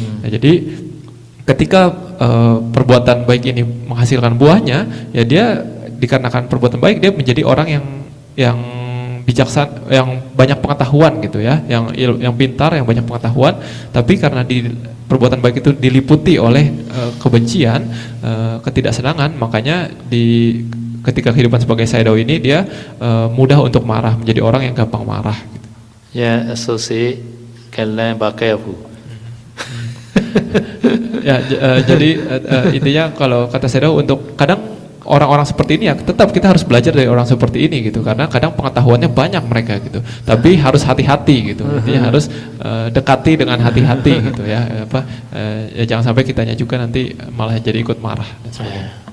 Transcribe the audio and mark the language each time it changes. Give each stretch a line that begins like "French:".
Indonesian: Nah, jadi ketika perbuatan baik ini menghasilkan buahnya, ya dia dikarenakan perbuatan baik dia menjadi orang yang bijaksana, yang banyak pengetahuan gitu ya, yang pintar, yang banyak pengetahuan. Tapi karena perbuatan baik itu diliputi oleh kebencian, ketidaksenangan, makanya ketika kehidupan sebagai Sayadaw ini dia mudah untuk marah, menjadi orang yang gampang marah. Gitu.
English: Yeah, associate can learn but careful.
Indonesian: Ya, jadi intinya kalau kata Sayadaw, untuk kadang orang-orang seperti ini ya tetap kita harus belajar dari orang seperti ini gitu, karena kadang pengetahuannya banyak mereka gitu, tapi harus hati-hati gitu, intinya harus dekati dengan hati-hati gitu ya, ya jangan sampai kitanya juga nanti malah jadi ikut marah dan sebagainya.